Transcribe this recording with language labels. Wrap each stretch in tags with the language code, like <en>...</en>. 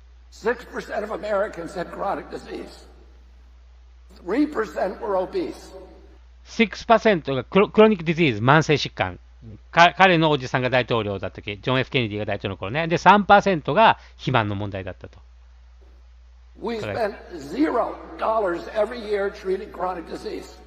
<en>6% of Americans had chronic disease. 3% were obese.</en> <ja>6% がクロニックディジーズ、慢性疾患。彼のおじさんが大統領だった時、ジョン・ F ・ケネディが大統領の頃ね。で、3% が肥満の問題だったと。</ja> <en>We spent $0 every year treating chronic disease.</en>